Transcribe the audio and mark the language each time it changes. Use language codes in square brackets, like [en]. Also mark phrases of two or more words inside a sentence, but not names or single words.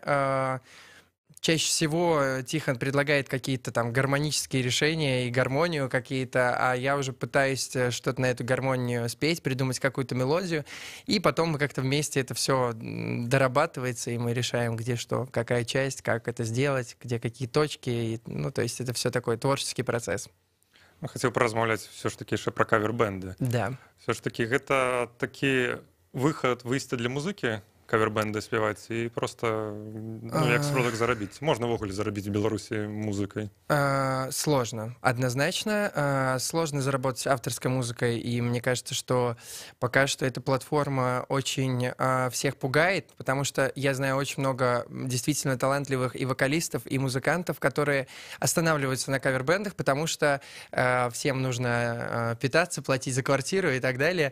[ru] Чаще всего Тихон предлагает какие-то там гармонические решения и гармонию какие-то, а я уже пытаюсь что-то на эту гармонию спеть, придумать какую-то мелодию, и потом мы как-то вместе это все дорабатывается, и мы решаем, где что, какая часть, как это сделать, где какие точки, и, ну, то есть это все такой творческий процесс. [be] Хотел поразмаўляць [ru] все ж таки [be] яшчэ про кавер-бенды. Да. [ru] Все ж таки [be] гэта такі выхад, выйсце для музыкі, кавербэнды спяваць і просто як сродак зарабіць можна ўвогуле зарабіць у Беларусі музыкай? [ru] Сложно, однозначно. Сложно заработать авторской музыкой, и мне кажется, что пока что эта платформа очень всех пугает, потому что я знаю очень много действительно талантливых и вокалистов, и музыкантов, которые останавливаются на кавербэндах, потому что всем нужно питаться, платить за квартиру и так далее.